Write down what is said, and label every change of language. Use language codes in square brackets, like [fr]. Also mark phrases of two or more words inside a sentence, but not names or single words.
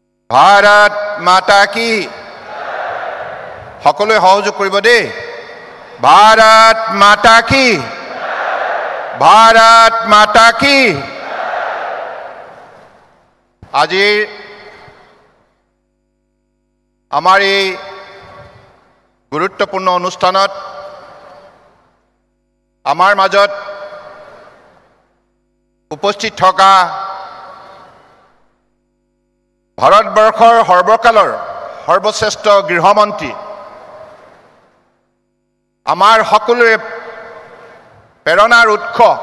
[hi] भारत माता की [as] সকলোৱে সহযোগ কৰিব দেই [hi] भारत माता की भारत माता की [as] আজি আমাৰ এই গুৰুত্বপূৰ্ণ অনুষ্ঠানত আমাৰ মাজত উপস্থিত থকা ভাৰতবৰ্ষৰ সৰ্বকালৰ সৰ্বশ্ৰেষ্ঠ গৃহমন্ত্ৰী আমাৰ সকলোৰে প্ৰেৰণাৰ উৎস